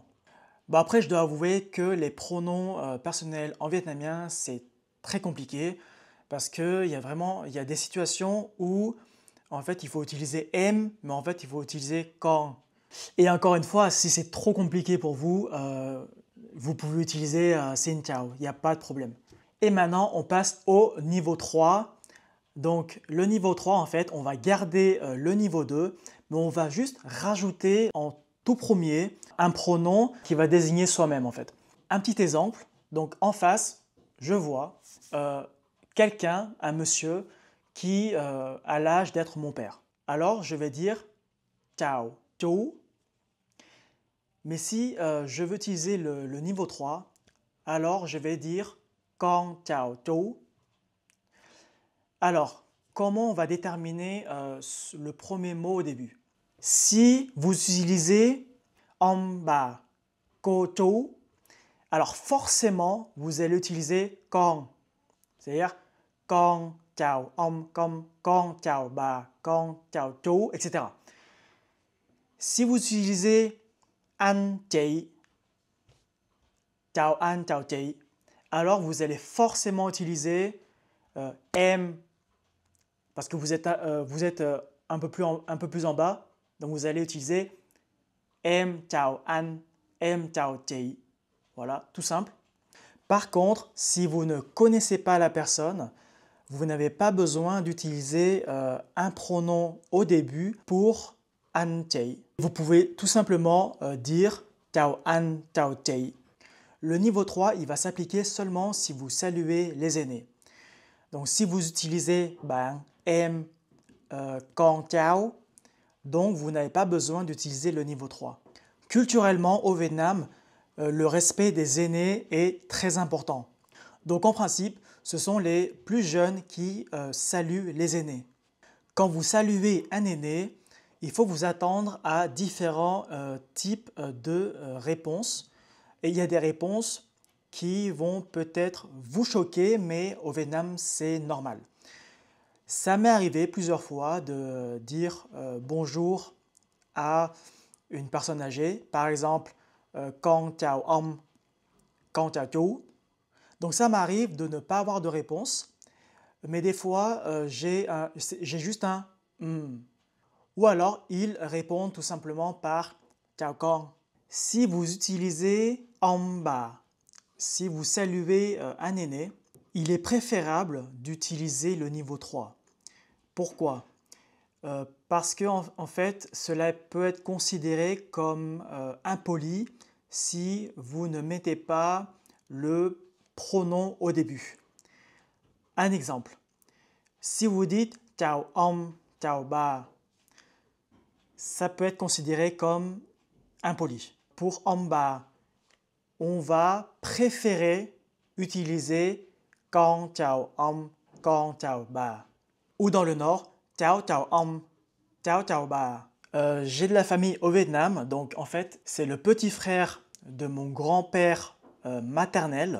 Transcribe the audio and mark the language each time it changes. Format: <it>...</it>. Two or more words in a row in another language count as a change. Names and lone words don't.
<fr>Bon, après, je dois avouer que les pronoms personnels en vietnamien, c'est très compliqué parce qu'il y a des situations où en fait il faut utiliser em, mais en fait il faut utiliser con. Et encore une fois, si c'est trop compliqué pour vous, vous pouvez utiliser</fr> <vi>xin chào,</vi> <fr>il n'y a pas de problème. Et maintenant, on passe au niveau 3. Donc le niveau 3, en fait, on va garder le niveau 2, mais on va juste rajouter en tout premier un pronom qui va désigner soi-même en fait. Un petit exemple, donc en face, je vois quelqu'un, un monsieur, qui a l'âge d'être mon père. Alors je vais dire</fr> <vi>Chào, chú.</vi> <fr>Mais si je veux utiliser le niveau 3, alors je vais dire</fr> <vi>Con chào chú.</vi> <fr>Alors, comment on va déterminer le premier mot au début? Si vous utilisez</fr> <vi>ông bà, cô chú,</vi> <fr>alors forcément, vous allez utiliser con, c'est-à-dire</fr> <vi>con chào ông, con chào bà, con chào chú,</vi> <fr>etc. Si vous utilisez</fr> <vi>anh chị, chào anh, chào chị,</vi> <fr>alors vous allez forcément utiliser em, parce que vous êtes un peu plus en bas, donc vous allez utiliser</fr> <vi>em chào anh, em chào chị.</vi> <fr>Voilà, tout simple. Par contre, si vous ne connaissez pas la personne, vous n'avez pas besoin d'utiliser un pronom au début pour</fr> <vi>anh chị.</vi> <fr>Vous pouvez tout simplement dire</fr> <vi>chào anh, chào chị.</vi> <fr>Le niveau 3, il va s'appliquer seulement si vous saluez les aînés. Donc si vous utilisez</fr> <vi>bạn, em, con cháu,</vi> <fr>donc vous n'avez pas besoin d'utiliser le niveau 3. Culturellement, au Vietnam, le respect des aînés est très important. Donc en principe, ce sont les plus jeunes qui saluent les aînés. Quand vous saluez un aîné, il faut vous attendre à différents types de réponses. Et il y a des réponses qui vont peut-être vous choquer, mais au Vietnam, c'est normal. Ça m'est arrivé plusieurs fois de dire bonjour à une personne âgée, par exemple</fr> <vi>con chào ông, con chào chú.</vi> <fr>Donc ça m'arrive de ne pas avoir de réponse, mais des fois j'ai juste un ou alors ils répondent tout simplement par</fr> <vi>chào con.</vi> <fr>Si vous utilisez</fr> <vi>ông bà,</vi> <fr>si vous saluez un aîné, il est préférable d'utiliser le niveau 3. Pourquoi? Parce que en fait, cela peut être considéré comme impoli si vous ne mettez pas le pronom au début. Un exemple. Si vous dites</fr> <vi>chào ông, chào bà,</vi> <fr>ça peut être considéré comme impoli. Pour</fr> <vi>ông bà,</vi> <fr>on va préférer utiliser</fr> <vi>con chào ông, con chào bà.</vi> <fr>Ou dans le nord,</fr> <vi>chào chào ông, chào chào bà.</vi> <fr>J'ai de la famille au Vietnam, donc en fait, c'est le petit frère de mon grand-père maternel.</fr>